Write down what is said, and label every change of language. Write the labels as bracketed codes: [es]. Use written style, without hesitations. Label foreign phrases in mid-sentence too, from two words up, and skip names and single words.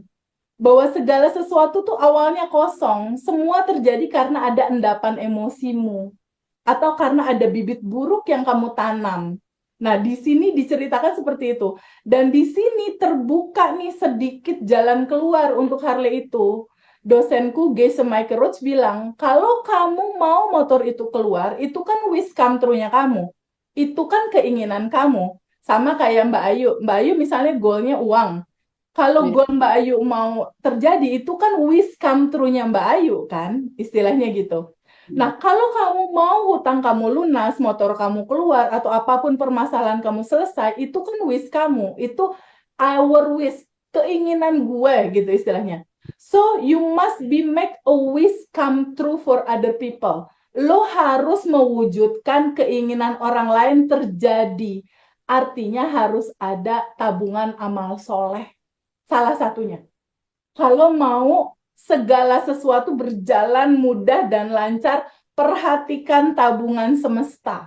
[id] Bahwa segala sesuatu tuh awalnya kosong, semua terjadi karena ada endapan emosimu atau karena ada bibit buruk yang kamu tanam. Nah, di sini diceritakan seperti itu. Dan di sini terbuka nih sedikit jalan keluar untuk Harley itu. Dosenku, Gese Mike Roach bilang, kalau kamu mau motor itu keluar, itu kan [en] wish come true-nya [id] kamu. Itu kan keinginan kamu. Sama kayak Mbak Ayu. Mbak Ayu misalnya goalnya uang. Kalau goal Mbak Ayu mau terjadi, itu kan [en] wish come true-nya [id] Mbak Ayu kan, istilahnya gitu. Nah, kalau kamu mau hutang kamu lunas, motor kamu keluar, atau apapun permasalahan kamu selesai, itu kan wish kamu. Itu [en] our wish, [id] keinginan gue gitu istilahnya. [en] So, you must be make a wish come true for other people. [id] Lo harus mewujudkan keinginan orang lain terjadi. Artinya harus ada tabungan amal soleh. Salah satunya. Kalau mau segala sesuatu berjalan mudah dan lancar, perhatikan tabungan semesta.